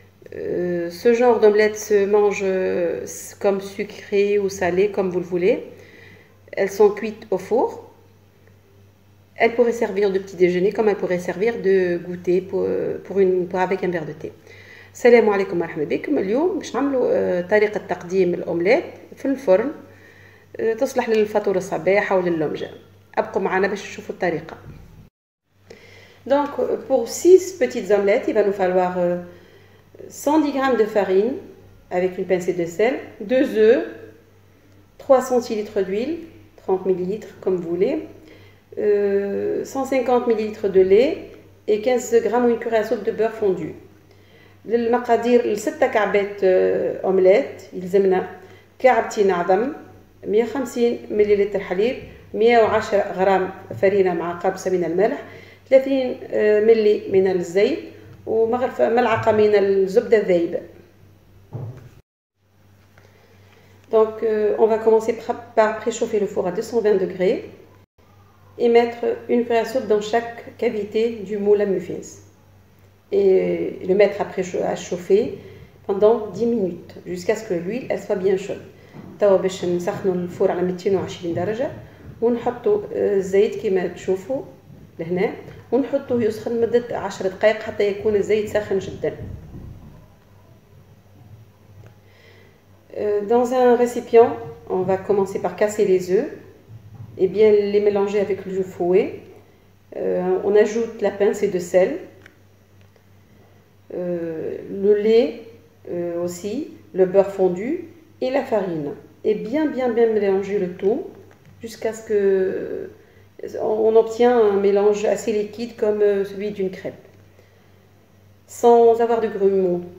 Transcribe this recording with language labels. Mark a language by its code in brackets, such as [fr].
[fr] Ce genre d'omelette se mange comme sucré ou salé, comme vous le voulez. Elles sont cuites au four. Elles pourraient servir de petit déjeuner comme elles pourraient servir de goûter avec un verre de thé. [ar] السلام عليكم مرحبا بكم. اليوم باش نعملوا طريقة تقديم الأومليت في الفرن تصلح للفطور الصباح أو لللمجة. ابقوا معنا باش تشوفوا الطريقة. [fr] Donc pour 6 petites omelettes, il va nous falloir 110 g de farine avec une pincée de sel, 2 œufs, 3 centilitres d'huile, 30 ml comme vous voulez, 150 ml de lait et 15 g ou une cuillère à soupe de beurre fondu. [ar] للمقادير ل6 كعبات اومليت يلزمنا كعبتين عظم، 150 ملل حليب، 110 غرام فرينة مع قرصة من الملح، 30 ملي من الزيت وملعقة من الزبدة الذايبة. [fr] Donc on va commencer par préchauffer le four à 220 degrés et mettre une cuillère à soupe dans chaque cavité du moule à muffins. Et le mettre à chauffer pendant 10 minutes jusqu'à ce que l'huile elle soit bien chaude. [ar] توا باش نسخنوا الفور على 220 درجة ونحطوا الزيت كما تشوفوا لهنا ونحطوه يسخن لمدة 10 دقائق حتى يكون الزيت ساخن جدا. [fr] Dans un récipient, on va commencer par casser les œufs et bien les mélanger avec le fouet. On ajoute la pincée de sel, le lait aussi, le beurre fondu et la farine, et bien mélanger le tout jusqu'à ce que on obtient un mélange assez liquide comme celui d'une crêpe, sans avoir de grumeaux.